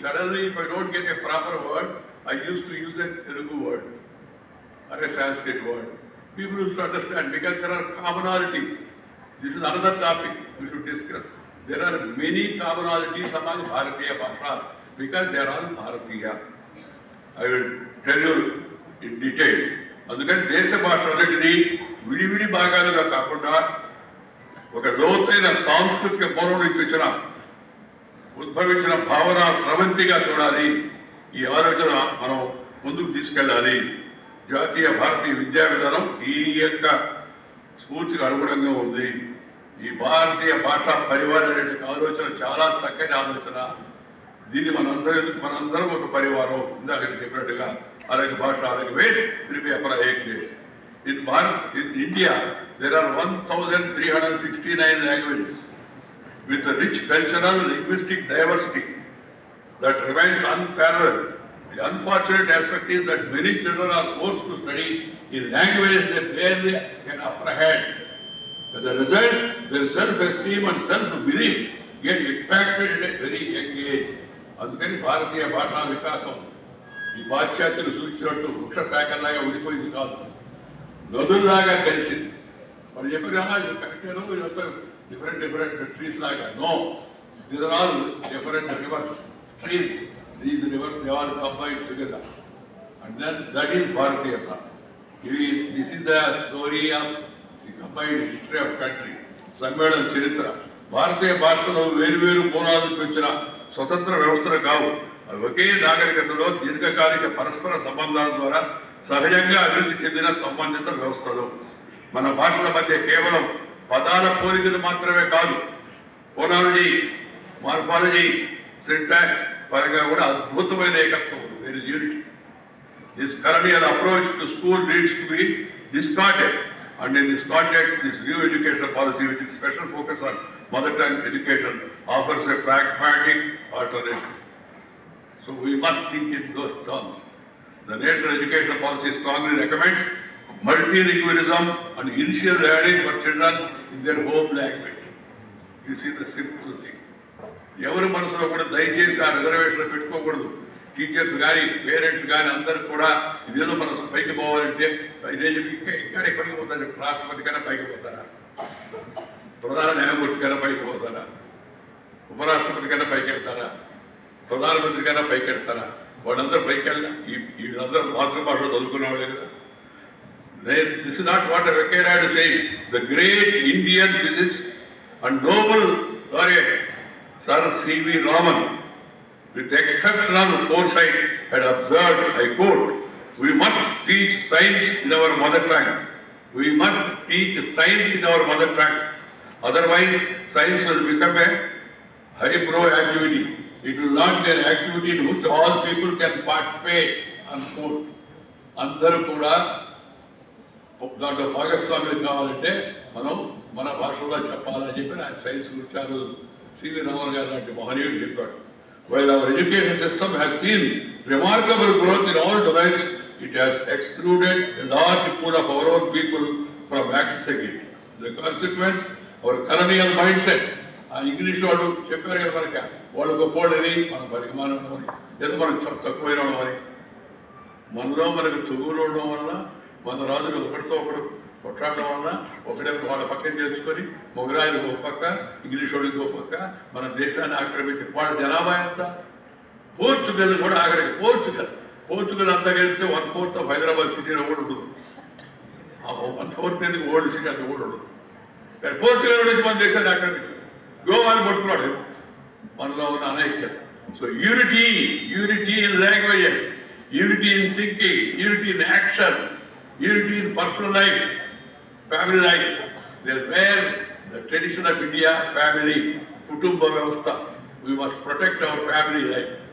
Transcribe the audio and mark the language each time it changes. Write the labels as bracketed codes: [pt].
[en] Suddenly, if I don't get a proper word, I used to use a Telugu word or a Sanskrit word. People used to understand because there are commonalities. This is another topic we should discuss. There are many commonalities among Bharatiya Bhashas because they are all Bharatiya. I will tell you in detail. [te] అందుకని దేశ భాషలన్నిటినీ విడివిడి భాగాలుగా కాకుండా ఒక లోతైన సాంస్కృతిక మూలం నుంచి వచ్చిన ఉద్భవించిన భావన స్రవంతిగా చూడాలి. ఈ ఆలోచన మనం ముందుకు తీసుకెళ్ళాలి. జాతీయ భారతీయ విద్యా విధానం ఈ యొక్క స్ఫూర్తికి అనుగుణంగా ఉంది. ఈ భారతీయ భాషా పరివారం అనే ఆలోచన చాలా చక్కని ఆలోచన. దీన్ని మనందరం ఒక పరివారం. ఇందాక చెప్పినట్టుగా [hi] अलग भाषा अलग वेद फिर भी अपना एक देश. [en] In India there are 1369 languages with a rich cultural linguistic diversity that remains unparalleled. The unfortunate aspect is that many children are forced to study in languages they barely can apprehend. As a result, their self-esteem and self-belief get impacted at a very young age. [te] అందుకని భారతీయ భాషా వికాసం ఈ పాశ్చాత్యులు సూచించినట్టు వృక్ష శాఖలాగా ఉండిపోయింది కాదు, నదుల్లాగా కలిసింది. వాళ్ళు చెప్పారు కరెక్టేనో [en] different trees [te] లాగా. [en] No, these are all different rivers streams. These rivers they all combined together and then that is Bharatiyata. This is the story of the combined history of country. [te] సమ్మేళన చరిత్ర. భారతీయ భాషలో వేరువేరు మూలాల నుంచి వచ్చిన స్వతంత్ర వ్యవస్థలు కావు. ఒకే నాగరికతలో దీర్ఘకాలిక పరస్పర సంబంధాల ద్వారా సహజంగా అభివృద్ధి చెందిన సంబంధిత వ్యవస్థలు. మన భాషల మధ్య కేవలం పదాల పోలికలు మాత్రమే కాదు, ఫోనాలజీ, మార్ఫాలజీ, సింటాక్స్ పరంగా కూడా అద్భుతమైన ఏకత్వం. [en] There is unity. This colonial approach to school needs to be discarded, and in this context, this new education policy, with its special focus on mother tongue education, offers a pragmatic alternative. So we must think in those terms. The National Education Policy strongly recommends multilingualism and initial learning for children in their home language. This is the simple thing. [te] ఎవరి మనసులో కూడా దయచేసి ఆ reservation పెట్టుకోకూడదు. Teachers కానీ parents కానీ అందరూ కూడా ఇదేదో మన పైకి పోవాలంటే ఇక్కడే పైకి పోతారు. రాష్ట్రపతి కన్నా పైకి పోతారా, ప్రధాన న్యాయమూర్తి కన్నా పైకి పోతారా, ఉపరాష్ట్రపతి కన్నా పైకి వెళ్తారా, ప్రధానమంత్రి కన్నా పైకి వెళ్తారా? వాళ్ళందరూ పైకి వెళ్ళినా వీళ్ళందరూ మాతృభాషలో చదువుకునే వాళ్ళే కదా. [en] This is not what Venkaiah Naidu saying. The great Indian physicist and Nobel laureate Sir C.V. Raman, with exceptional foresight, had observed, I quote, "We must teach science in our mother tongue. We must teach science in our mother tongue. Otherwise, science will become a highbrow activity. It will not be an activity in which all people can participate." Unquote. [te] అందరూ కూడా దాంట్లో భాగస్వాములు కావాలంటే మనం మన భాషలో చెప్పాలని చెప్పి ఆయన సైన్స్ గురించి సివి రామన్ గారు లాంటి మహనీయుడు చెప్పాడు. [en] While our education system has seen remarkable growth in all domains, it has excluded a large pool of our own people from accessing it. The consequence, our colonial mindset. [te] ఆ English వాళ్ళు చెప్పారు కదా మనకి, వాళ్ళు గొప్పవాళ్ళని, మనం పరిమాణం అని, లేదా మనం తక్కువైన అని. మనలో మనకు తుగులు ఉండడం వల్ల, మన రాజులు ఒకటితో ఒకడు కొట్లాడడం వల్ల ఒకటే వాళ్ళ పక్కన చేర్చుకొని మొగరాయిలు ఒక పక్క, ఇంగ్లీష్ వాళ్ళు ఇంకో పక్క మన దేశాన్ని ఆక్రమించి వాళ్ళ జనాభా ఎంత? పోర్చుగల్ కూడా ఆఖరికి పోర్చుగల్ అంతా కలిపితే 1/4 ఆఫ్ హైదరాబాద్ సిటీలో కూడా ఉండదు. 1/4 ఎందుకు ఓల్డ్ సిటీ అంతా కూడా ఉండదు. పోర్చుగల్ నుంచి మన దేశాన్ని ఆక్రమించారు. గోవాని పట్టుకున్నాడు. మనలో ఉన్న అనైక్యత. [en] So unity in languages, unity in thinking, unity in action, unity in personal life, family life. That's where the tradition of India, family, kutumba vyavastha. We must protect our family life.